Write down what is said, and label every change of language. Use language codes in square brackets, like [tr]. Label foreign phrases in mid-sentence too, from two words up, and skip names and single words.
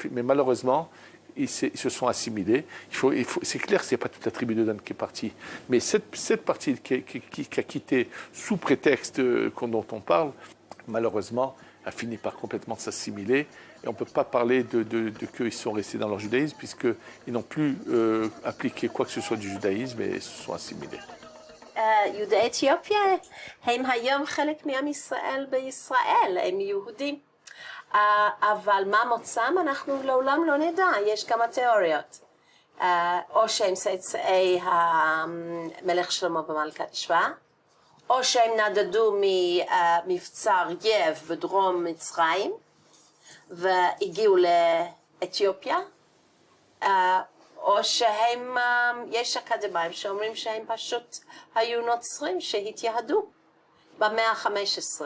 [fr] Mais malheureusement, ils se sont assimilés. C'est clair que ce n'est pas toute la tribu de Dan qui est partie, mais cette partie qui a quitté sous prétexte dont on parle, malheureusement, a fini par complètement s'assimiler. Et on ne peut pas parler de qu'ils sont restés dans leur judaïsme, puisqu'ils n'ont plus appliqué quoi que ce soit du judaïsme et se sont assimilés. [he] יהודי אתיופיה הם היום חלק מעם ישראל בישראל, הם יהודים. אבל מה מוצאם אנחנו לעולם לא נדע, יש כמה תיאוריות. או שהם צאצאי המלך שלמה ומלכת שבא, או שהם נדדו ממבצר יב בדרום מצרים, והגיעו לאתיופיה, או שהם, יש אקדמאים שאומרים שהם פשוט היו נוצרים שהתייהדו במאה ה-15.